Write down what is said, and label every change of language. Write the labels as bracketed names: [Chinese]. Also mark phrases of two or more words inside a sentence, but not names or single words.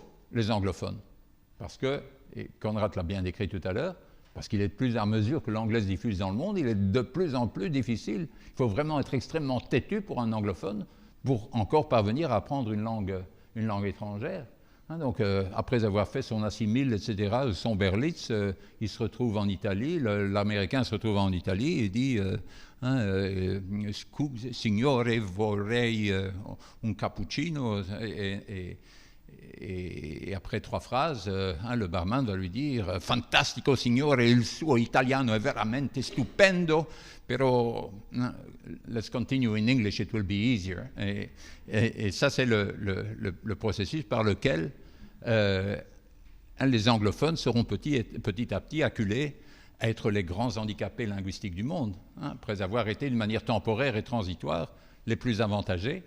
[French] Parce que, et Conrad l'a bien décrit tout à l'heure, parce qu'il est de plus à mesure que l'anglais se diffuse dans le monde, il est de plus en plus difficile. Il faut vraiment être extrêmement têtu pour un anglophone pour encore parvenir à apprendre une langue étrangère. Donc, après avoir fait son assimile, etc., son Berlitz, il se retrouve en Italie, l'Américain se retrouve en Italie et dit [Italian] Signore, vorrei un cappuccino. [French] Et après 3 phrases, le barman va lui dire [Italian] Fantastico signore, il suo italiano è veramente stupendo, però [English] let's continue in English, it will be easier. [French] Et ça, c'est le processus par lequel les anglophones seront petit à petit acculés à être les grands handicapés linguistiques du monde, après avoir été d'une manière temporaire et transitoire les plus avantagés.